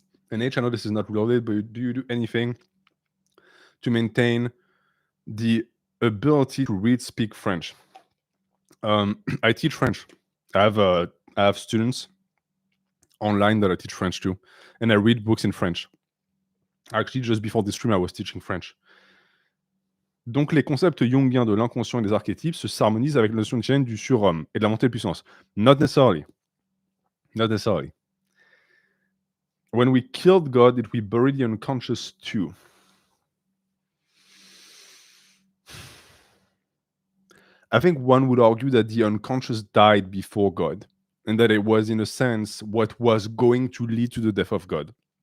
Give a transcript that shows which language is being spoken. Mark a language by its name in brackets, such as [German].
[English] And H, I know this is not related, but do you do anything to maintain the ability to read, speak French? I teach French. I have students online that I teach French to, and I read books in French. Actually, just before this stream, I was teaching French. [French] Donc, les concepts jungiens de l'inconscient et des archétypes se s'harmonisent avec la notion nietzschéenne du surhomme et de la montée de puissance. [English] Not necessarily. Not necessarily. When we killed God, did we bury the unconscious too? I think one would argue that the unconscious died before God, and that it was, in a sense, what was going to lead to the death of God.